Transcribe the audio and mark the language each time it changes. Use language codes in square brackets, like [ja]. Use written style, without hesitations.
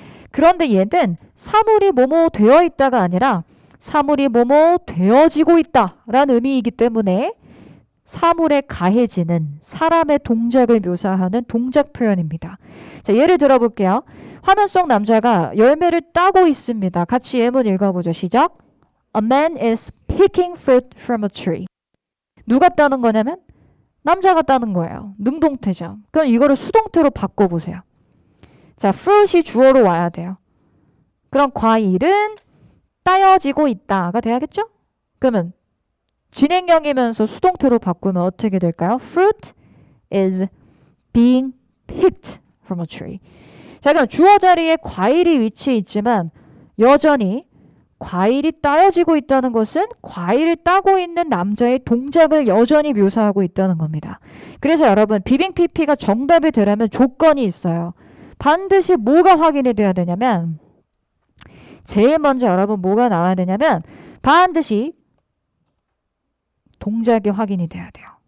[ko] 그런데 얘는 사물이 뭐뭐 되어 있다가 아니라 사물이 뭐뭐 되어지고 있다라는 의미이기 때문에 사물에 가해지는 사람의 동작을 묘사하는 동작 표현입니다. 자, 예를 들어볼게요. 화면 속 남자가 열매를 따고 있습니다. 같이 예문 읽어보죠. 시작. [en] A man is picking fruit from a tree. [ko] 누가 따는 거냐면 남자가 따는 거예요. 능동태죠. 그럼 이거를 수동태로 바꿔보세요. 자, fruit이 주어로 와야 돼요. 그럼 과일은 따여지고 있다가 돼야겠죠? 그러면 진행형이면서 수동태로 바꾸면 어떻게 될까요? [en] Fruit is being picked from a tree. [ko] 자, 그럼 주어 자리에 과일이 위치해 있지만 여전히 과일이 따여지고 있다는 것은 과일을 따고 있는 남자의 동작을 여전히 묘사하고 있다는 겁니다. 그래서 여러분 비빙 PP가 정답이 되려면 조건이 있어요. 반드시 뭐가 확인이 돼야 되냐면 제일 먼저 여러분 뭐가 나와야 되냐면 반드시 동작이 확인이 돼야 돼요.